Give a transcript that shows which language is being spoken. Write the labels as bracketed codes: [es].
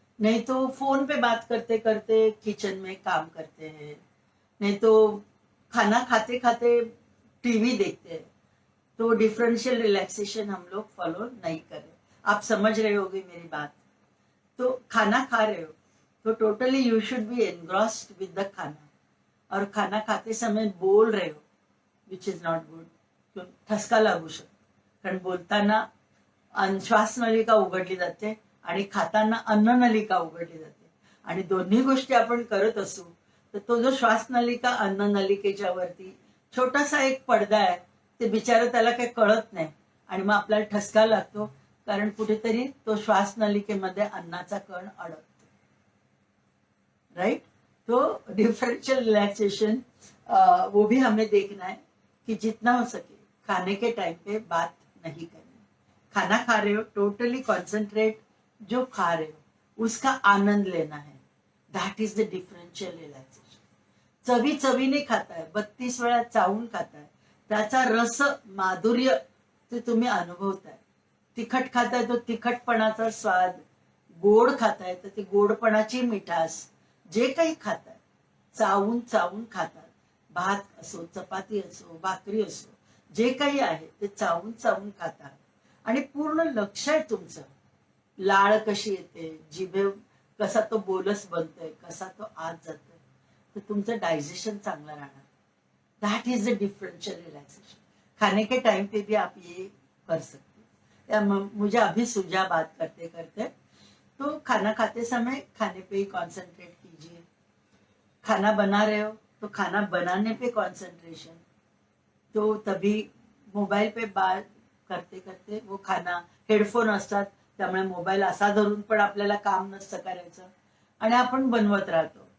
[hi] नहीं तो फोन पे बात करते करते किचन में काम करते हैं, नहीं तो खाना खाते खाते टीवी देखते हैं. तो डिफरेंशियल रिलैक्सेशन हम लोग फॉलो नहीं करें. आप समझ रहे होगे मेरी बात. तो खाना खा रहे हो तो [en] totally you should be engrossed with the [hi] खाना, और खाना खाते समय बोल रहे हो, [en] Which is not good. [mr] ठसका लागू शकतो, कारण बोलताना श्वास नलिका उघडली जाते आणि खाताना अन्न नलिका उघडली जाते, आणि दोन्ही गोष्टी आपण करत असू तर तो जो श्वास नलिका अन्न नलिकेच्या वरती छोटासा एक पडदा आहे, ते बिचारा त्याला काही कळत नाही आणि मग आपल्याला ठसका लागतो, कारण कुठेतरी तो श्वास नलिकेमध्ये अन्नाचा कण अडकतो, राइट. [hi] तो डिफरेंशियल रिलैक्सेशन वो भी हमें देखना है कि जितना हो सके खाने के टाइम पे बात नहीं करनी. खाना खा रहे हो, टोटली कॉन्सेंट्रेट, जो खा रहे हो उसका आनंद लेना है. [en] That is the differential relaxation. [mr] चवी चवीने खाताय, 32 वेळा चावून खाताय, त्याचा रस माधुर्य ते तुम्ही अनुभवताय. तिखट खाताय तो तिखटपणाचा स्वाद, गोड खाताय तर ती गोडपणाची मिठास, जे काही खाताय चावून चावून खातात. भात असो, चपाती असो, भाकरी असो, जे काही आहे ते चावून चावून खातात आणि पूर्ण लक्ष आहे तुमचं. लाळ कशी येते, जिभे कसा तो बोलस बनतोय, कसा तो आत जातोय, तर तुमचं डायजेशन चांगलं राहणार. [en] That is the differential relaxation. [hi] खाने के टाइम पे भी आप ये कर सकते हैं. मुझे अभी सूझा बात करते करते. तो खाना खाते समय खाने पे ही कॉन्सेंट्रेट कीजिए. खाना बना रहे हो तो खाना बनाने पे कॉन्सेंट्रेशन. तो तभी मोबाईल पे बात करते करते वो खाना, [mr] हेडफोन असतात त्यामुळे मोबाईल असा धरून पण आपल्याला काम नसतं करायचं आणि आपण बनवत राहतो.